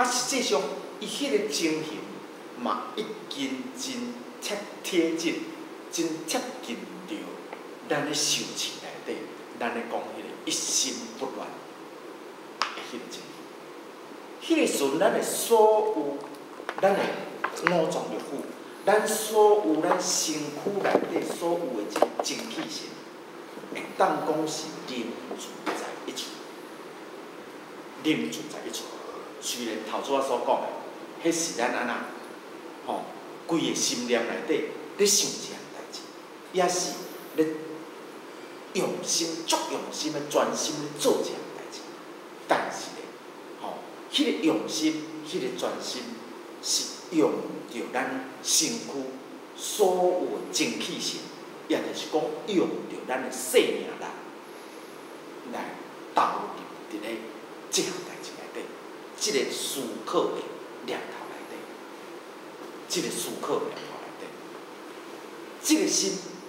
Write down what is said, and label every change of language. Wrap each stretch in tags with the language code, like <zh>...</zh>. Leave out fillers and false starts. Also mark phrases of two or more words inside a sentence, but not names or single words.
<nan>实际上，伊迄个情形嘛，已经真贴近，真贴近着咱咧修持内底，咱咧讲迄个一心不乱的迄个情形。迄个时阵，咱的所有，咱的五脏六腑，咱所有咱身躯内底所有的这个精气神，会当讲是凝聚在一处，凝聚在一处。虽然头拄仔所讲的，迄是咱安那，规个心念内底咧想一项代志，也是咧用心、足用心的专心咧做一项代志。但是咧，迄个用心、迄个专心是用着咱身躯所有的精气神，也就是讲用着咱的生命力来投入伫咧即项代志内底，即个思考的念头内底，即个思考的念头内底，即个心，</nan>